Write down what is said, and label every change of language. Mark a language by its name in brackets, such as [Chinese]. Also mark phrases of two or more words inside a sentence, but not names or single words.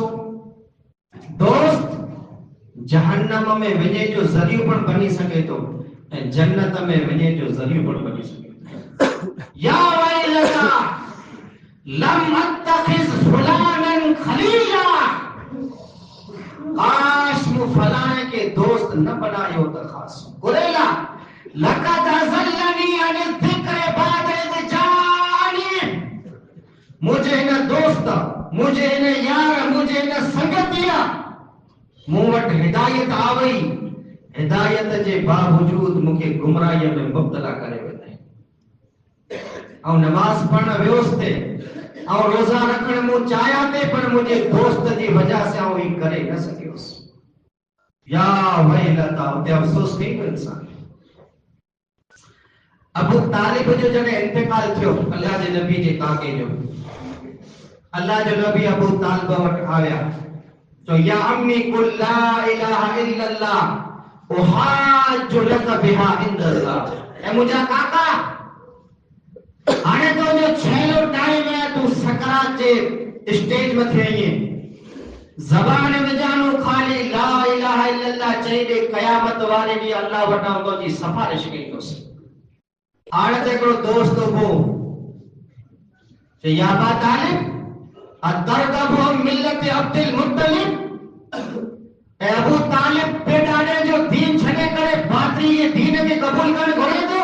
[Sindhi] दोस्त जहन्नम में वञे जो ज़रियो पण बनी सके तो, ऐं जन्नत में वञे जो ज़रियो पण बनी सके। [Arabic] يا ويلتا لم أتخذ فلانا خليلا, [Sindhi] काश मूं फलाणे के दोस्त न बनायो त ख़ासो। गुरेला [Arabic] لقد أضلني عن الذكر بعد إذ جاءني, [Sindhi] मुझे न दोस्त, मुझे न यार, मुझे न संगतिया, मूं वटि हिदायत आ वई, हिदायत जे बावजूद मूंखे गुमराहीअ में मुब्तला करे वेंदा। ऐं नमाज़ पढ़ण वियोसि ऐं रोज़ा रखण मूं चाहियां थे, पर मुंहिंजे दोस्त जी वजह से आउं ही करे न सघियुसि। [Arabic] يا ويلتا, [Sindhi] उते अफ़सोस कईं इंसान। अबू तालिब जो जॾहिं इंतकाल थियो अल्लाह जे नबी जे काके जो, अल्लाह जो नबी अबू तालिब वटि आया, तो [Arabic] يا عم قل لا إله إلا الله أحاج لك بها عند الله, [Sindhi] ऐ मुंहिंजा काका हाणे तो जो छेलो टाइम है, तू सकरात जे स्टेज में थे आईं, ज़बान में जानो खाली [Arabic] لا إله إلا الله [Sindhi] चई दे, क़यामत वारे ॾींहुं अल्लाह वटां तो जी सिफारिश कईंदुसि। हाणे त हिकिड़ो दोस्त हो चई [Arabic] يا أبا طالب أترغب ملة عبد المطلب, [Sindhi] ऐ अबू तालिब पेडाड़े जो दीन छॾे करे बातिल जे दीन खे क़बूल करण घुरे थो।